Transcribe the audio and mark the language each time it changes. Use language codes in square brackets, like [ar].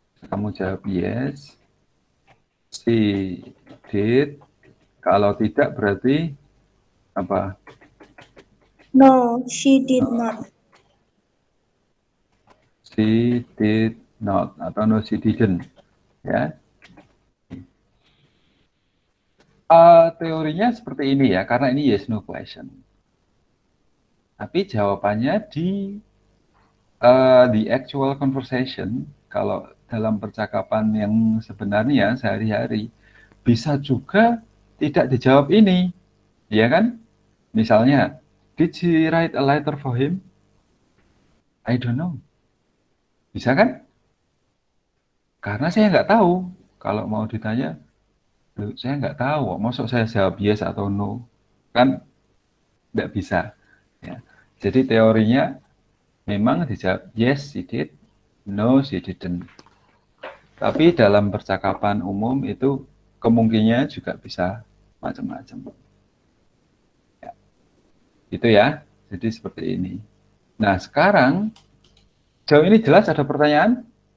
[id] Kamu jawab [en] yes. She did. [id] Kalau tidak berarti apa? [en] No, she did not. She did not atau no she didn't. [id] Ya. Teorinya seperti ini ya, karena ini yes no question. Tapi jawabannya di [en] the actual conversation, [id] kalau dalam percakapan yang sebenarnya sehari-hari, bisa juga tidak dijawab ini, ya kan? [en] Misalnya, did she write a letter for him? I don't know. [id] Bisa kan? Karena saya nggak tahu. Kalau mau ditanya, saya nggak tahu. Maksud saya jawab yes atau no? Kan nggak bisa. Ya. Jadi teorinya memang dijawab [en] yes she did, no she didn't. [id] Tapi dalam percakapan umum itu kemungkinannya juga bisa macam-macam. Ya. Itu ya. Jadi seperti ini. Nah, sekarang jauh ini jelas ada pertanyaan?